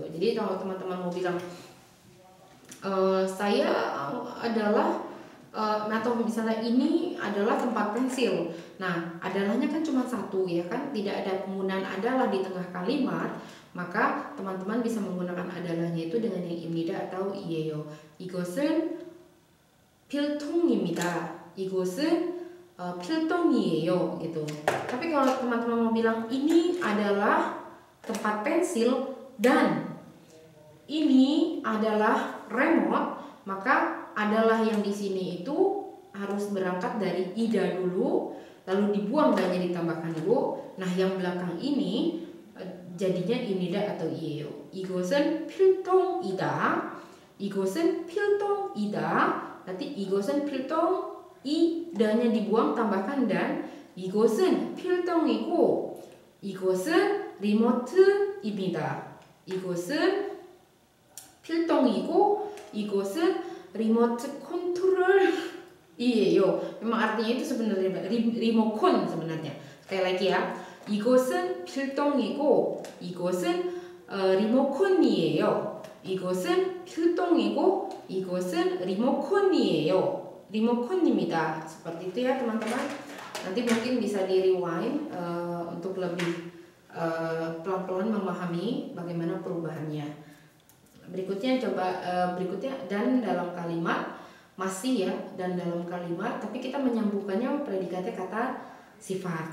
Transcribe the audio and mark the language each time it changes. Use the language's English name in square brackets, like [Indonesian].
[Indonesian] Jadi kalau teman-teman mau bilang saya adalah atau misalnya ini adalah tempat pensil. Nah, adalahnya kan cuma satu ya kan, tidak ada penggunaan adalah di tengah kalimat, maka teman-teman bisa menggunakan adalahnya itu dengan yang imnida atau iyeyo. [Korean] 이것은 필통입니다. 이것은 필통이에요 [Indonesian] gitu. Tapi kalau teman-teman mau bilang ini adalah tempat pensil dan ini adalah remote, maka adalah yang di sini itu harus berangkat dari ida dulu, lalu dibuang dannya ditambahkan dulu. Nah, yang belakang ini jadinya imnida atau iyeyo. [Korean] 이것은 필통이다. 이것은 필통이다. [Indonesian] Nanti [Korean] 이것은 필통, [Indonesian] i dannya dibuang tambahkan dan. [Korean] 이것은 필통이고 이것은 리모트입니다. 이것은 필통이고 이것은 remote control iyeyo. [Indonesian] Memang artinya itu sebenarnya remote sebenarnya. Sekali lagi ya. [Korean] 이것은 필통이고 이것은 리모컨이에요. 이것은 필통이고 이것은 리모컨이에요. 리모컨입니다. [Indonesian] Seperti itu ya teman-teman. Nanti mungkin bisa di rewind untuk lebih pelan-pelan memahami bagaimana perubahannya. Berikutnya berikutnya dan dalam kalimat masih ya, dan dalam kalimat tapi kita menyambungkannya predikatnya kata sifat.